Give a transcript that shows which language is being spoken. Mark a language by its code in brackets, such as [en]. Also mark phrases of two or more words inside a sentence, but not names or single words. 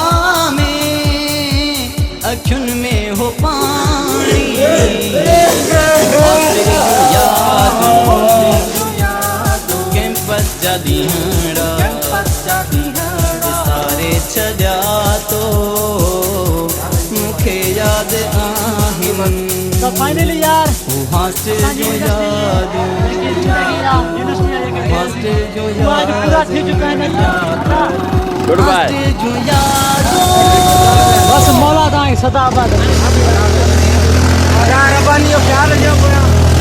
[sd] में अखियुन में हो पानी कैंपस जदी हड़ा सारे छॾिया तो मुखे याद आहिन तो फाइनली यार हॉस्टल जो यादों हॉस्टल जो [en] good bye [sd] जो यादों बस मौला दाई सदाबाद यार बनियो ख्याल जो